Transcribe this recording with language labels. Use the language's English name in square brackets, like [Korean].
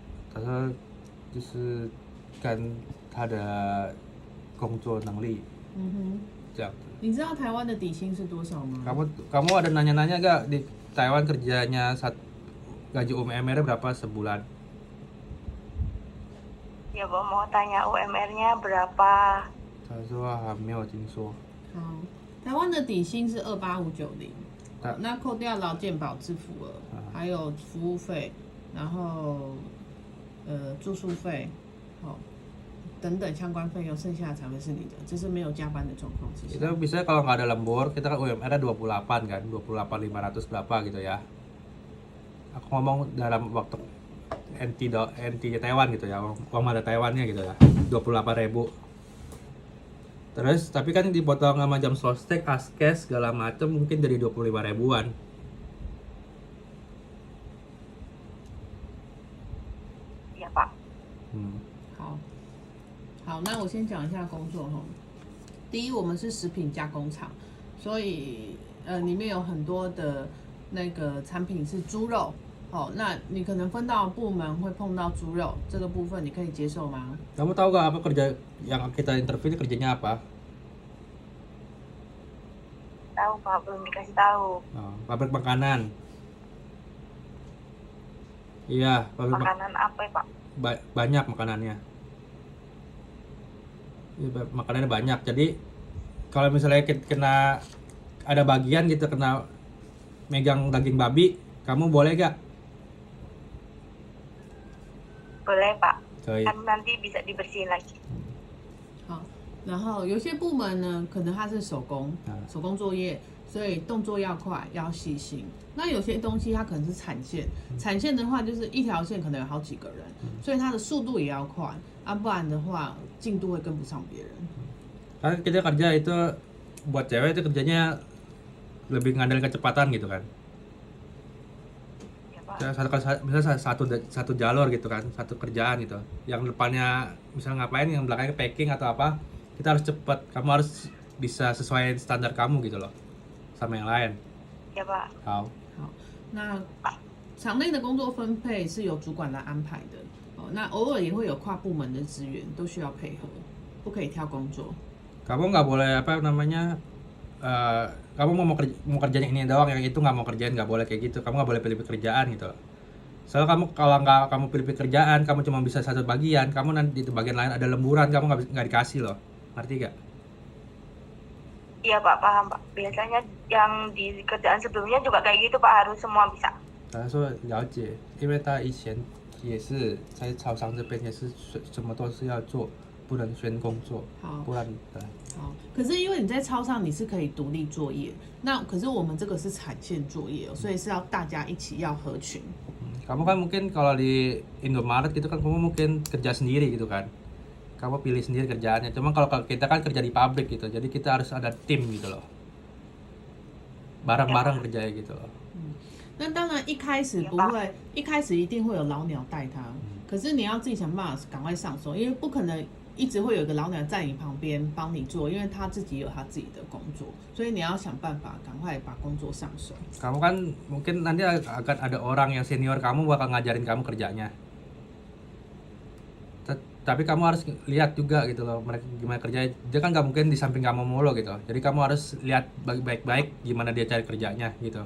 [Chinese] 但是就是跟他的工作能力这样子。你知道台湾的底薪是多少吗？ [Indonesian] Kamu ada nanya-nanya gak di Taiwan kerjanya gaji UMR-nya berapa sebulan? Ya Pak, mau tanya UMR-nya berapa? [Chinese] 他说还没有听说。好，台湾的底薪是28590，啊那扣掉劳健保支付额，还有服务费，然后住宿费，等等相关费用，剩下才会是你的，这是没有加班的状况之下。 [Indonesian] Itu biasanya kalau nggak ada lembur, kita kan UMR-nya 28 kan, 28.500 berapa gitu ya. Aku ngomong dalam waktu NT Taiwan gitu ya, uang mata Taiwannya gitu ya, 28.000. Terus tapi kan dipotong sama jam sostek, askes segala macem mungkin jadi 25 ribuan. Iya Pak. [Chinese] 好，那我先讲一下工作哈。第一，我们是食品加工厂，所以里面有很多的那个产品是猪肉，那你可能分到部门会碰到猪肉这个部分，你可以接受吗？ [Indonesian] Kamu tahu gak apa kerja yang kita interview ini kerjanya apa? Tahu Pak, belum dikasih tahu. Pabrik makanan. Iya, pabrik Makanan apa ya Pak? banyak makanannya. Ya, makanannya banyak. Jadi kalau misalnya kena ada bagian gitu kena megang daging babi, kamu boleh gak? Boleh Pak. Baik. Kan nanti bisa dibersihin lagi. [Chinese] 好，然后有些部门呢，可能它是手工作业，所以动作要快，要细心。那有些东西它可能是产线，产线的话就是一条线可能有好几个人，所以它的速度也要快，不然的话进度会跟不上别人。 [Indonesian] Karena kita kerja itu buat cewek itu kerjanya lebih ngandalin kecepatan gitu kan. Ya Pak. Misalnya satu jalur gitu kan, satu kerjaan gitu. Yang depannya misalnya ngapain, yang belakangnya packing atau apa, kita harus cepat. Kamu harus bisa sesuai standar kamu gitu loh, sama yang lain. Ya Pak. 好， [Chinese] 那场内的工作分配是由主管来安排的，那偶尔也会有跨部门的资源，都需要配合，不可以挑工作。 [Indonesian] kamu nggak boleh apa namanya, kamu mau kerjain ini doang, yang itu nggak mau kerjain, nggak boleh kayak gitu. Kamu nggak boleh pilih pekerjaan gitu. Soalnya kalau nggak kamu pilih pekerjaan, kamu cuma bisa satu bagian, kamu nanti di bagian lain ada lemburan, kamu nggak dikasih loh, ngerti gak? Iya Pak, paham Pak. Biasanya yang di kerjaan sebelumnya juga kayak gitu Pak, harus semua bisa. [Chinese] 他说了解，因为他以前也是在超商这边也是什么都是要做，不能先工作，不然好，可是因为你在超商你是可以独立作业，那可是我们这个是产线作业，所以是要大家一起要合群。 [Indonesian] Kamu kan mungkin kalau di Indomaret gitu kan kamu mungkin kerja sendiri gitu kan, kamu pilih sendiri kerjaannya. Cuma kalau kita kan kerja di pabrik gitu, jadi kita harus ada tim gitu loh, bareng-bareng kerjanya gitu loh. [Chinese] 那当然一开始不会，一开始一定会有老鸟带他，可是你要自己想办法赶快上手，因为不可能一直会有一个老鸟在你旁边帮你做，因为他自己有他自己的工作，所以你要想办法赶快把工作上手。 [Indonesian] Kamu kan mungkin nanti akan ada orang yang senior kamu bakal ngajarin kamu kerjanya. Tapi kamu harus lihat juga gitu loh mereka gimana kerjanya. Dia kan nggak mungkin di samping kamu mulu gitu. Jadi kamu harus lihat baik-baik gimana dia cari kerjanya gitu.